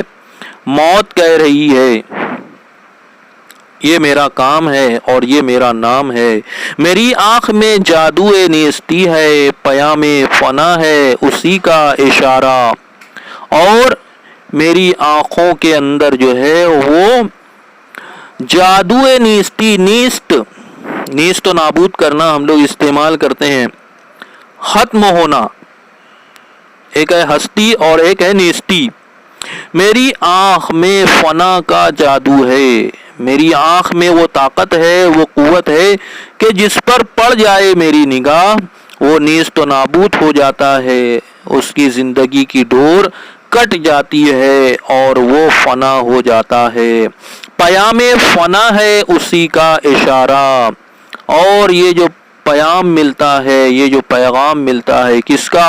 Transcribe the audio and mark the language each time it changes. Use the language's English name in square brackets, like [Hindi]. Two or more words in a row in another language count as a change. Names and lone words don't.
[Urdu] موت کہہ رہی ہے، یہ میرا کام ہے اور یہ میرا نام ہے، میری آنکھ میں جادو نیستی ہے، پیام فنا ہے اسی کا اشارہ، اور میری آنکھوں کے اندر جو ہے وہ جادو نیستی، نیست و نابود کرنا ہم لوگ استعمال کرتے ہیں، ختم ہونا، ایک ہے ہستی اور ایک ہے نیستی، میری آنکھ میں فنا کا جادو ہے، میری آنکھ میں وہ طاقت ہے، وہ قوت ہے کہ جس پر پڑ جائے میری نگاہ وہ نیست و نابود ہو جاتا ہے، اس کی زندگی کی ڈور کٹ جاتی ہے اور وہ فنا ہو جاتا ہے، پیام فنا ہے اسی کا اشارہ، اور یہ جو پیام ملتا ہے، یہ جو پیغام ملتا ہے کس کا؟